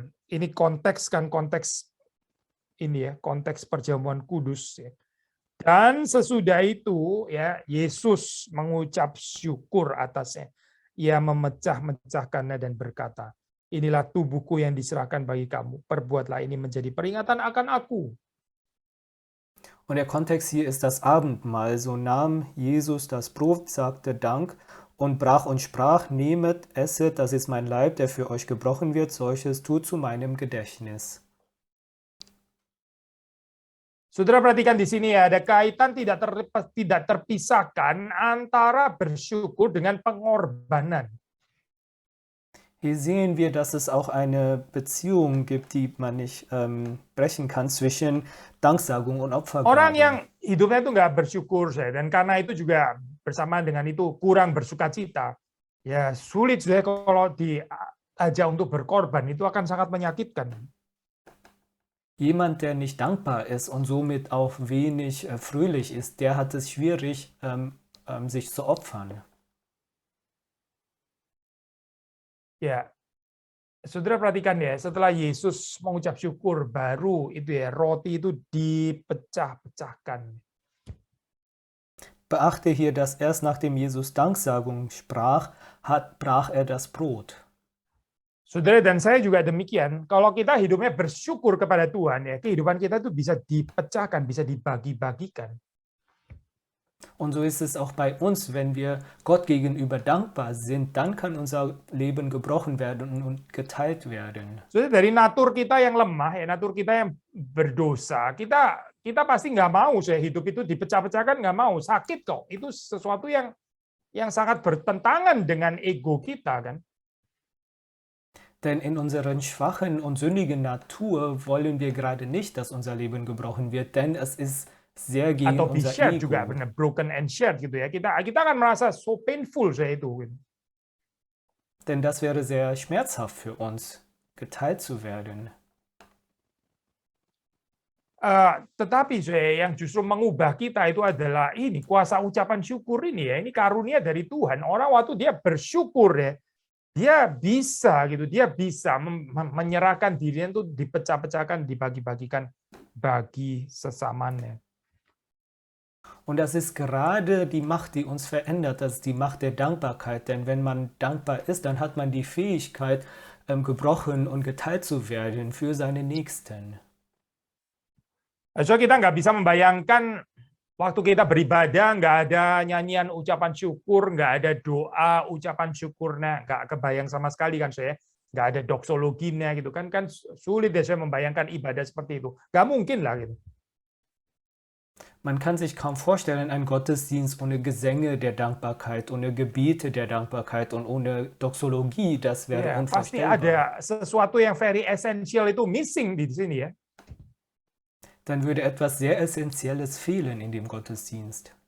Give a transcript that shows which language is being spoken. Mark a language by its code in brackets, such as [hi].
[id] Ini konteks ini ya, konteks perjamuan kudus ya. Dan sesudah itu ya Yesus mengucap syukur atasnya. Ia memecah-mecahkannya dan berkata, inilah tubuhku yang diserahkan bagi kamu. Perbuatlah ini menjadi peringatan akan aku. [de] Und der Kontext hier ist das Abendmahl. So nahm Jesus das Brot, sagte Dank und brach und sprach, nehmet, esset, das ist mein Leib, der für euch gebrochen wird, solches tut zu meinem Gedächtnis. [id] Saudara perhatikan di sini ya, ada kaitan tidak terpisahkan antara bersyukur dengan pengorbanan. [de] Hier sehen wir, dass es auch eine Beziehung gibt, die man nicht brechen kann zwischen Danksagung und Opfergabe. [id] Orang yang hidupnya itu nggak bersyukur, dan karena itu juga bersamaan dengan itu kurang bersukacita, ya sulit saya kalau diajak untuk berkorban, itu akan sangat menyakitkan. [de] Jemand, der nicht dankbar ist und somit auch wenig fröhlich ist, der hat es schwierig, sich zu opfern. [id] Ya, saudara perhatikan ya, setelah Yesus mengucap syukur, baru itu ya roti itu dipecah-pecahkan. [de] Beachte hier, dass erst nachdem Jesus Danksagung sprach, brach er das Brot. [id] Saudara dan saya juga demikian. Kalau kita hidupnya bersyukur kepada Tuhan, ya kehidupan kita itu bisa dipecahkan, bisa dibagi-bagikan. [de] Und so ist es auch bei uns, wenn wir Gott gegenüber dankbar sind, dann kann unser Leben gebrochen werden und geteilt werden. [id] So, dari natur kita yang lemah, ya natur kita yang berdosa, kita pasti nggak mau saya hidup itu dipecah-pecahkan, nggak mau, sakit kok. Itu sesuatu yang sangat bertentangan dengan ego kita kan. [de] Denn in unseren schwachen und sündigen Natur wollen wir gerade nicht, dass unser Leben gebrochen wird, denn es ist sehr gegen [id] atau be [de] unser [en] shared [de] Ego. [id] juga, benar, [en] broken and shared [id] gitu ya. Kita akan merasa [en] so painful [id] saya itu. Gitu. [de] Denn das wäre sehr schmerzhaft für uns, geteilt zu werden. [id] Tetapi yang justru mengubah kita itu adalah ini kuasa ucapan syukur ini ya. Ini karunia dari Tuhan. Orang waktu dia bersyukur ya, dia bisa menyerahkan dirinya itu dipecah-pecahkan, dibagi-bagikan bagi sesamanya. [de] Und das ist gerade die Macht, die uns verändert, das ist die Macht der Dankbarkeit. Denn wenn man dankbar ist, dann hat man die Fähigkeit, gebrochen und geteilt zu werden für seine Nächsten. [id] So kita nggak bisa membayangkan waktu kita beribadah, nggak ada nyanyian ucapan syukur, nggak ada doa ucapan syukurnya, nggak kebayang sama sekali kan saya, nggak ada doksologinya gitu kan sulit deh saya membayangkan ibadah seperti itu, nggak mungkin lah gitu. [de] Man kann sich kaum vorstellen, einen Gottesdienst ohne Gesänge der Dankbarkeit, ohne Gebete der Dankbarkeit und ohne Doxologie, das wäre [id] Ya, pasti [de] unvorstellbar. [id] ada sesuatu yang [en] very essential [id] itu missing di sini ya. [de] Dann würde etwas sehr Essentielles fehlen in dem Gottesdienst.